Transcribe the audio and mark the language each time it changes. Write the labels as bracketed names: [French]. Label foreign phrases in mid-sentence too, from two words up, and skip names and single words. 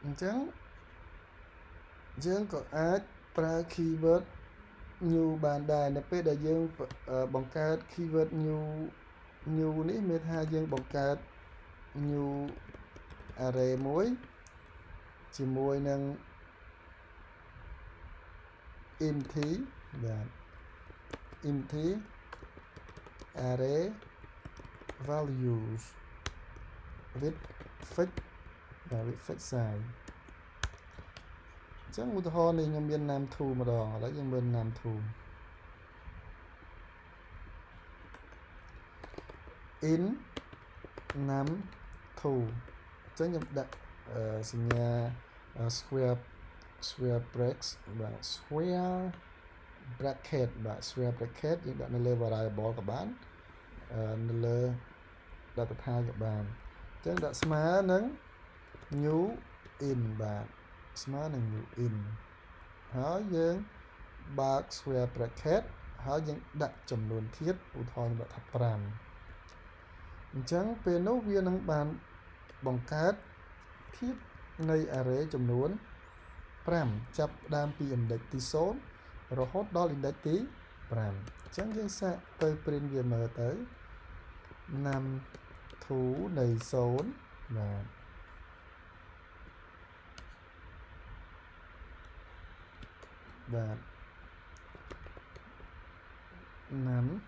[Khmer] ញ្ចឹងយើងក៏អាចប្រើ [English] keyword new [Khmer] បាន ដែរនៅពេលដែលយើងបង្កើត [English] keyword new [Khmer] នេះមានថាយើងបង្កើត [English] new array [Khmer] មួយជាមួយនឹង empty បាទ [English] empty array values with fixed size [Khmer] ចឹងឧទាហរណ៍នេះខ្ញុំមាន name2 ម្ដងឥឡូវយើងមើល name2 in name2 ចឹងខ្ញុំដាក់សញ្ញា [English] square brackets [Khmer] បាទ [English] square bracket [Khmer] បាទ square bracket យើងដាក់នៅលើ variable ក៏បាននៅលើ [English] data type [Khmer] ក៏បានចឹងដាក់ស្មើនឹង [English] new in [Khmer] បាទ ស្មើនឹង [English] new in [Khmer] ហើយយើងបើក [English] square bracket [Khmer] ហើយយើងដាក់ចំនួន ធាតុឧទាហរណ៍ខ្ញុំដាក់ថា5អញ្ចឹងពេលនោះវានឹង បានបង្កើតធាតុនៃ array ចំនួន5ចាប់ដើមពី index ទី0រហូតដល់ index ទី5អញ្ចឹងយើងសាកទៅ print វាមើលទៅ num2 នៃ0បាទបាទ num